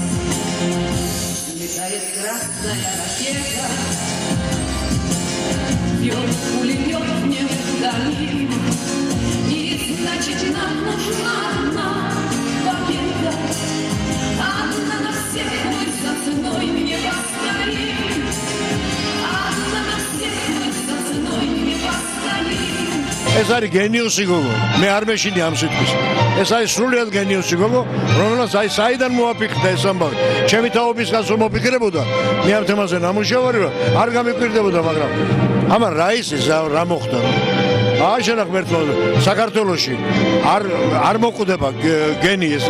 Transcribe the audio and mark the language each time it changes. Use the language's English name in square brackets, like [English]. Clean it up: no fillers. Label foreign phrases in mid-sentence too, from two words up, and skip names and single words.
[Russian] Летает красная ракета, бьет пулемет не вдали. И значит нам нужна одна победа. Одна на всех мы за ценой не постоим. Одна на всех мы за ценой не постоим. [Georgian] ეს არის გენიუსი გოგო. მე არ მეშინი ამ სიტყვის. ეს არის სრულიად გენიუსი გოგო, რომელსაც აი საიდან მოაფიქრდა ეს ამბავი. ჩემი თაობისგან სულ მოფიქრებოდა, მე ამ თემაზე ნამუშევარი ვარ, არ გამიკვირდებოდა, მაგრამ ამან რაისი რა მოხდა? ააშენა ღმერთმა საქართველოში არ მოკვდება გენი ეს.